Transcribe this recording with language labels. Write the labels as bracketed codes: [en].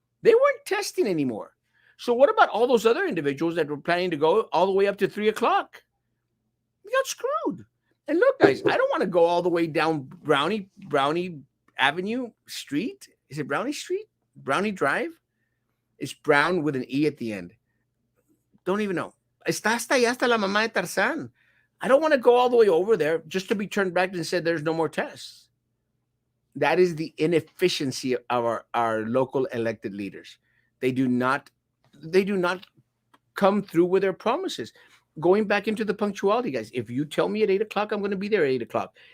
[en] They weren't testing anymore. So what about all those other individuals that were planning to go all the way up to 3 o'clock? We got screwed. And look, guys, I don't want to go all the way down Brownie Avenue Street. Is it Brownie Street? Brownie Drive? It's Brown with an E at the end. Don't even know. [es] Está hasta allá, hasta la mamá de Tarzán. [en] I don't want to go all the way over there just to be turned back and said there's no more tests. That is the inefficiency of our local elected leaders. They do not come through with their promises. Going back into the punctuality, guys. If you tell me at 8 o'clock, I'm going to be there at 8 o'clock.